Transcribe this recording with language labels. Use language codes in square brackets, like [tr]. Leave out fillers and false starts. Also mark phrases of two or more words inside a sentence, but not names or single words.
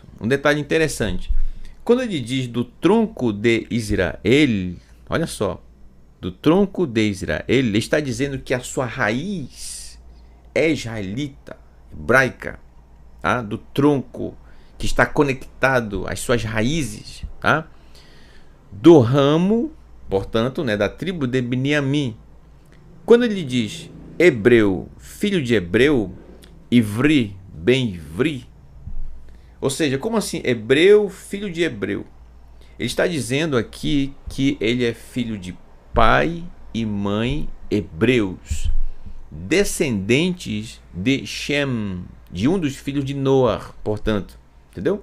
[pt] Um detalhe interessante. Quando ele diz do tronco de Israel, olha só, do tronco de Israel, ele está dizendo que a sua raiz é israelita, hebraica, tá? Do tronco que está conectado às suas raízes, tá? Do ramo, portanto, né, da tribo de Beniamim. Quando ele diz hebreu, filho de hebreu, [he] עברי, בן עברי, [pt] ou seja, como assim hebreu, filho de hebreu? Ele está dizendo aqui que ele é filho de pai e mãe hebreus, descendentes de Shem, de um dos filhos de Noar, portanto, entendeu?